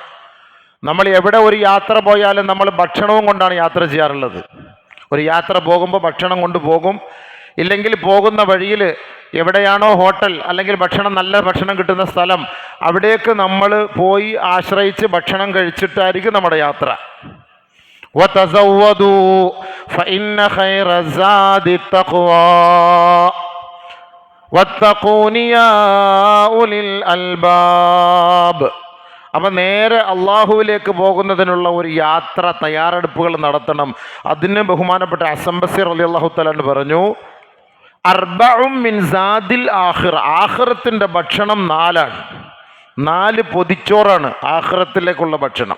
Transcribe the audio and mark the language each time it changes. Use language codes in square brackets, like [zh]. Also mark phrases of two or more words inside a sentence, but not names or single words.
[ml] നമ്മൾ എവിടെ ഒരു യാത്ര പോയാലും നമ്മൾ ഭക്ഷണവും കൊണ്ടാണ് യാത്ര ചെയ്യാറുള്ളത്. ഒരു യാത്ര പോകുമ്പോൾ ഭക്ഷണം കൊണ്ട് പോകും. ഇല്ലെങ്കിൽ പോകുന്ന വഴിയിൽ എവിടെയാണോ ഹോട്ടൽ അല്ലെങ്കിൽ ഭക്ഷണം, നല്ല ഭക്ഷണം കിട്ടുന്ന സ്ഥലം, അവിടേക്ക് നമ്മൾ പോയി ആശ്രയിച്ച് ഭക്ഷണം കഴിച്ചിട്ടായിരിക്കും നമ്മുടെ യാത്ര. [ar] وَتَزَوَّدُوا فَإِنَّ خَيْرَ الزَّادِ التَّقْوَى وَاتَّقُونِ يَا أُولِي الْأَلْبَابِ. [ml] അപ്പം നേരെ അള്ളാഹുവിലേക്ക് പോകുന്നതിനുള്ള ഒരു യാത്ര തയ്യാറെടുപ്പുകൾ നടത്തണം. അതിന് ബഹുമാനപ്പെട്ട ഹസൻ ബസ്രി [ar] رضي الله تعالى عنه [ml] പറഞ്ഞു, [ar] أربع من زاد الآخرة. [ml] ആഖിറത്തിൻ്റെ ഭക്ഷണം 4 4 പൊതിച്ചോറാണ് ആഖിറത്തിലേക്കുള്ള ഭക്ഷണം.